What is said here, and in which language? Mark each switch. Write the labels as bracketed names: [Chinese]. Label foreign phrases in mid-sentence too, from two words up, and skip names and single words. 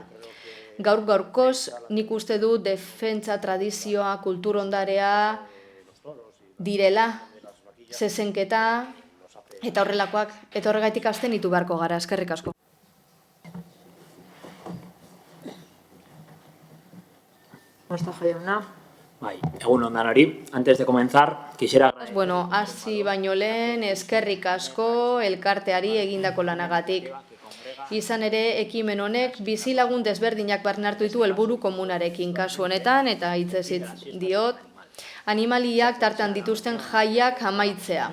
[Basque] Gaur-gaurkoz, nik uste du defentsa, tradizioa, kultur ondarea direla, zezenketa eta horrelakoak, eta horregaitik hasten ditu beharko gara, eskerrik asko. Mostajo jauna. Bai, egun ondan hori. [Spanish] Antes de comenzar, quisiera... [Basque] Bueno, hasi baino lehen, eskerrik asko elkarteari egindako lanagatik. Izan ere, ekimen honek bizilagun desberdinak barnartu ditu helburu komunarekin kasu honetan, eta hitzez diot, animaliak tartean dituzten jaiak amaitzea.